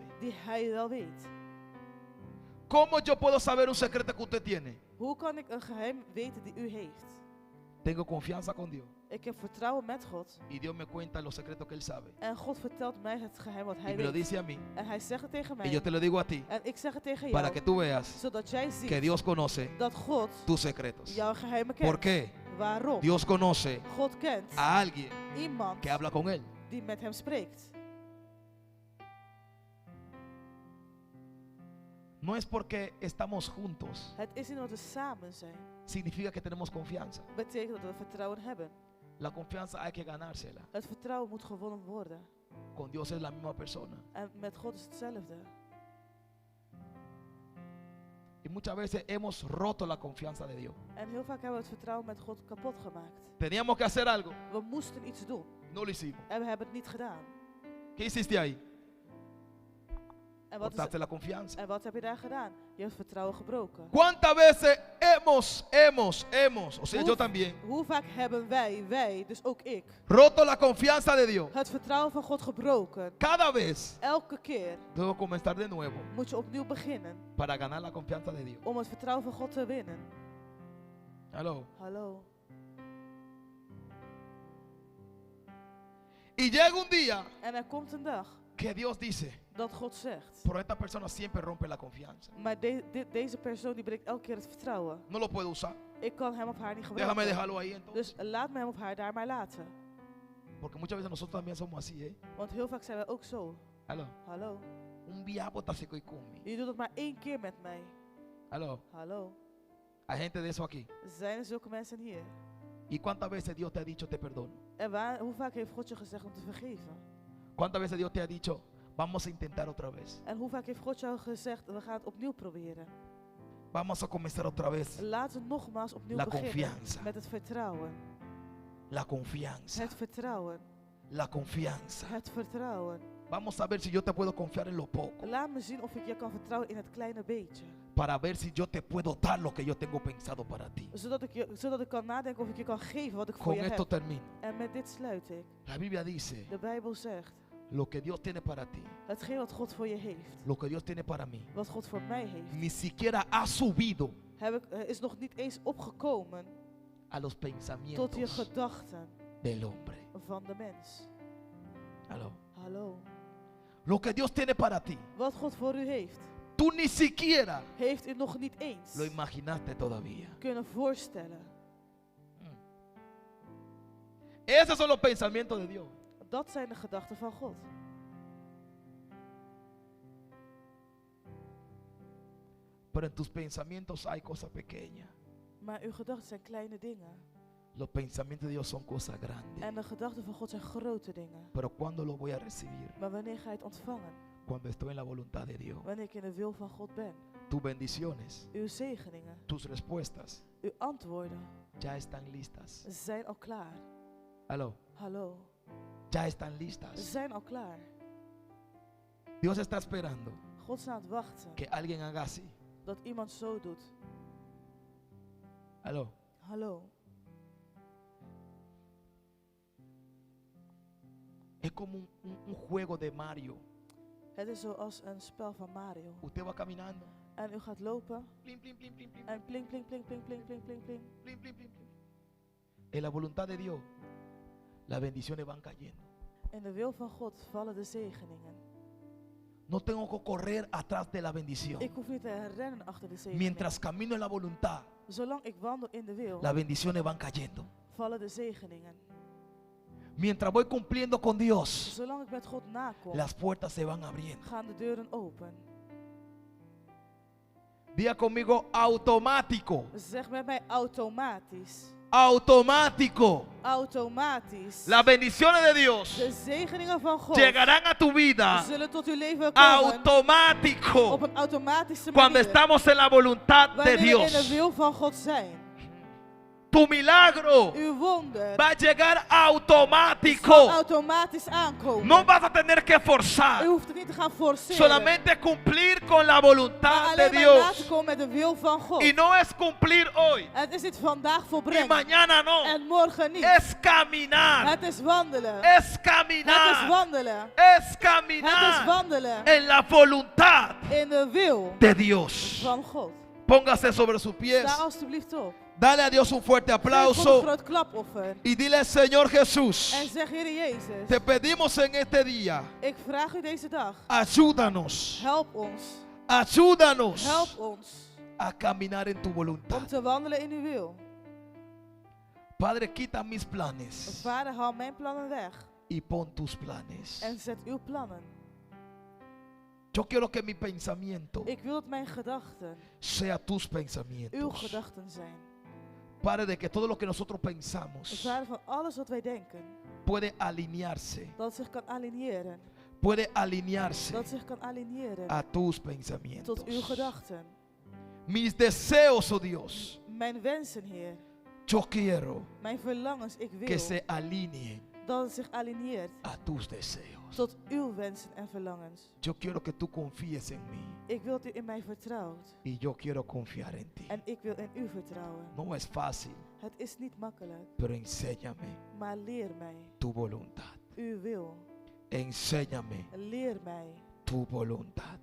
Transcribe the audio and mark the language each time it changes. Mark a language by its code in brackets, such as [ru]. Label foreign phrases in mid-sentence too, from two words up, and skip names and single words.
[nl] die hij wel weet. [es] ¿Cómo yo puedo saber un secreto que usted tiene? [nl] Hoe kan ik een geheim weten die u heeft? [es] Tengo confianza con Dios. [nl] Ik heb vertrouwen met God. [es] Y Dios me cuenta los secretos que Él sabe. [nl] En God vertelt mij het geheim wat [es] Y [nl] hij [es] me lo [nl] weet. [es] dice a mí. [nl] En hij zegt het tegen [es] Y [nl] mij. [es] yo te lo digo a ti. [nl] En ik zeg het tegen [es] Para que [nl] jou. [es] tú veas [nl] Zodat jij ziet [es] que Dios conoce [nl] dat God [es] tus secretos. [nl] jouw geheimen kent. [es] ¿Por qué? [nl] Waarom? [es] Dios conoce [nl] God kent [es] a alguien [nl] iemand [es] que habla con Él. [nl] die met hem spreekt. [es] No es porque estamos juntos, [nl] Het is niet omdat we samen zijn. [es] significa que tenemos confianza. [nl] Betekent dat we vertrouwen hebben. [es] La confianza hay que ganársela. [nl] Het vertrouwen moet gewonnen worden. [es] Con Dios es la misma persona. [nl] En met God is hetzelfde. [es] Y muchas veces hemos roto la confianza de Dios. [nl] En heel vaak hebben we het vertrouwen met God kapot gemaakt. [es] Teníamos que hacer algo, [nl] We moesten iets doen. [es] no lo hicimos. [nl] En we hebben het niet gedaan. [es] ¿Qué hiciste ahí? [nl] En wat, is, [es] Cortaste la confianza. [nl] en wat heb je daar gedaan? Je hebt vertrouwen gebroken. [es] ¿Cuántas veces hemos, o sea, yo también, [nl] Hoe vaak hebben wij, dus ook ik, [es] roto la confianza de Dios? [nl] het vertrouwen van God gebroken? [es] Cada vez [nl] Elke keer [es] debo comenzar de nuevo [nl] moet je opnieuw beginnen [es] para ganar la confianza de Dios. [nl] om het vertrouwen van God te winnen. [es] Aló. [nl] Hallo. [es] Y llega un día [nl] En er komt een dag [es] que Dios dice, [nl] dat God zegt, [es] pero esta persona siempre rompe la confianza. [nl] maar deze persoon die breekt elke keer het vertrouwen. [es] No lo puedo usar. [nl] Ik kan hem of haar niet [es] Déjame [nl] gebruiken. [es] dejarlo ahí entonces. [nl] Dus laat me hem of haar daar maar laten. [es] Porque muchas veces nosotros también somos así, ¿eh? [nl] Want heel vaak zijn wij ook zo. [es] Aló. [nl] Hallo. [es] Un diablo está seco y conmigo. [nl] Je doet het maar 1 keer met mij. [es] Aló. [nl] Hallo. [es] Hay gente de eso aquí. [nl] Zijn er zulke mensen hier? [es] ¿Y cuántas veces Dios te ha dicho te perdono? [nl] En hoe vaak heeft God je gezegd om te vergeven? [es] ¿Cuántas veces Dios te ha dicho vamos a intentar otra vez? [nl] En hoe vaak heeft God jou gezegd, we gaan het opnieuw proberen? [es] Vamos a comenzar otra vez. [nl] Laten we nogmaals opnieuw [es] La [nl] beginnen [es] confianza. [nl] met het vertrouwen. [es] La confianza. [nl] Het vertrouwen. [es] La confianza. [nl] Het vertrouwen. [es] Vamos a ver si yo te puedo confiar en lo poco. [nl] Laat me zien of ik je kan vertrouwen in het kleine beetje. [es] Para ver si yo te puedo dar lo que yo tengo pensado para ti. [nl] Zodat ik kan nadenken of ik je kan geven wat ik voor [es] Con [nl] je [es] esto [nl] heb. [es] termino. [nl] En met dit sluit ik. [es] La Biblia dice, [nl] De Bijbel zegt, [es] lo que Dios tiene para ti, [nl] hetgeen wat God voor je heeft, [es] lo que Dios tiene para mí, [nl] wat God voor mij heeft, [es] ni siquiera ha subido [nl] is nog niet eens opgekomen [es] a los [nl] tot je [es] pensamientos [nl] gedachten [es] del hombre. [nl] van de mens. [es] Aló. [nl] Hallo. [es] Lo que Dios tiene para ti, [nl] Wat God voor u heeft, [es] tú ni siquiera [nl] heeft u nog niet eens [es] lo imaginaste todavía. [nl] kunnen voorstellen. [es] Esos son los pensamientos de Dios. [nl] Dat zijn de gedachten van God. [es] Pero en tus pensamientos hay cosas pequeñas. [nl] Maar uw gedachten zijn kleine dingen. [es] Los pensamientos de Dios son cosas grandes. [nl] En de gedachten van God zijn grote dingen. [es] Pero ¿cuándo lo voy a recibir? [nl] Maar wanneer ga je het ontvangen? [es] Cuando estoy en la voluntad de Dios. [nl] Wanneer ik in de wil van God ben. [es] Tus bendiciones, [nl] Uw zegeningen, [es] tus respuestas [nl] uw antwoorden [es] ya están listas. [nl] zijn al klaar. [es] Aló. [nl] Hallo. [es] Ya están listas. [nl] Zijn al klaar. [es] Dios está esperando [nl] God staat aan het wachten [es] que alguien haga así. [nl] dat iemand zo doet. [es] Aló. [nl] Hallo. [es] Es como un juego de Mario. [nl] Het is zoals een spel van Mario. [es] Usted va caminando. [nl] En u gaat lopen. Plim, plim, plim, plim, plim, En pling, pling, pling, pling, pling, pling, pling, pling. plim, plim, plim, plim. [es] En la voluntad de Dios, las bendiciones van cayendo. [nl] In de wil van God vallen de zegeningen. [es] No tengo que correr atrás de la bendición. [nl] Ik hoef niet te rennen achter de zegeningen. [es] Mientras camino en la voluntad, [nl] Zolang ik wandel in de wil, [es] las bendiciones van cayendo. [nl] vallen de zegeningen. [es] Mientras voy cumpliendo con Dios, [nl] Zolang ik met God nakom, [es] las puertas se van abriendo. [nl] gaan de deuren open. [es] Diga conmigo automático. [nl] Zeg met mij automatisch. [es] Automático. [nl] Automatisch. [es] Las bendiciones de Dios [nl] De zegeningen van God [es] llegarán a tu vida [nl] zullen tot uw leven komen [es] automático [nl] op een automatische [es] cuando [nl] manier. [es] estamos en la voluntad de [nl] Wanneer we in de [es] Dios. [nl] wil van God zijn. [es] Tu milagro [nl] Uw wonder [es] va a llegar [nl] zal [es] automático. [nl] automatisch aankomen. [es] No vas a tener que [nl] U [es] forzar. [nl] hoeft het niet te gaan forceren. [es] Solamente cumplir con la [nl] maar [es] voluntad de [nl] alleen maar na te [es] Dios. [nl] komen met de wil van God. [es] Y no es cumplir hoy [nl] Het is niet vandaag [es] y [nl] volbrengen. [es] mañana no. [nl] En morgen niet. [es] Es caminar. [nl] Het is wandelen. [es] Es [nl] Het is [es] caminar. [nl] wandelen. [es] Es [nl] Het is [es] caminar [nl] wandelen [es] en la voluntad [nl] in de wil [es] de Dios. [nl] van God. [es] Póngase sobre sus pies. [nl] Sta alstublieft op. [es] Dale a Dios un fuerte [nl] Geef God een [es] aplauso [nl] groot klapoffer. [es] y dile, Señor Jesús, [nl] En zeg, Heer Jezus, [es] te pedimos en este día, [nl] ik vraag u deze dag, [es] ayúdanos, [nl] help ons, [es] ayúdanos [nl] help ons [es] a caminar en tu [nl] om [es] voluntad. [nl] te wandelen in uw wil. [es] Padre, quita mis planes [nl] Vader, haal mijn plannen weg [es] y pon tus planes. [nl] en zet uw plannen. [es] Yo quiero que mi pensamiento [nl] Ik wil dat mijn gedachten [es] sea tus [nl] uw [es] pensamientos. [nl] gedachten zijn. [es] Padre, de que todo lo que nosotros pensamos [nl] Vader, van alles wat wij denken, [es] puede alinearse, [nl] dat het zich kan aligneren. [es] puede alinearse [nl] Dat het zich kan aligneren [es] a tus [nl] tot uw [es] pensamientos. [nl] gedachten. [es] Mis deseos, oh Dios, [nl] Mijn wensen, Heer. [es] yo quiero [nl] Mijn verlangens, ik [es] que [nl] wil [es] se alineen [nl] dat het zich alineert [es] a tus deseos. [nl] tot uw wensen en verlangens. [es] Yo quiero que tú confíes en mí [nl] Ik wil dat u in mij vertrouwt. [es] y yo quiero confiar en ti. [nl] En ik wil in u vertrouwen. [es] No es fácil, [nl] Het is niet makkelijk, [es] pero enséñame [nl] maar leer mij [es] tu voluntad. [nl] uw wil. [es] Enséñame [nl] Leer mij [es] tu voluntad.